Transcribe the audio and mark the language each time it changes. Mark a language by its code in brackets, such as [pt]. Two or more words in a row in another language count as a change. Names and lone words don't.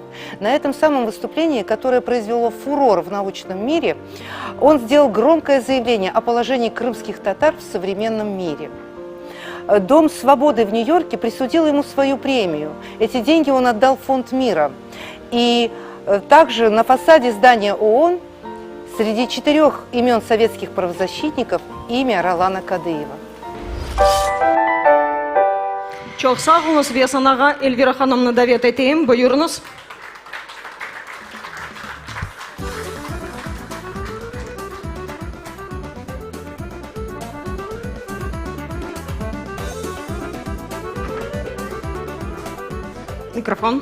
[ru] На этом самом выступлении, которое произвело фурор в научном мире, он сделал громкое заявление о положении крымских татар в современном мире. Дом свободы в Нью-Йорке присудил ему свою премию. Эти деньги он отдал в Фонд мира. И также на фасаде здания ООН среди 4 имен советских правозащитников имя Ролана Кадыева. [crh] Çok sağ olunuz ve sana Elvira Hanım'ı davet edeyim. Buyurunuz. Mikrofon.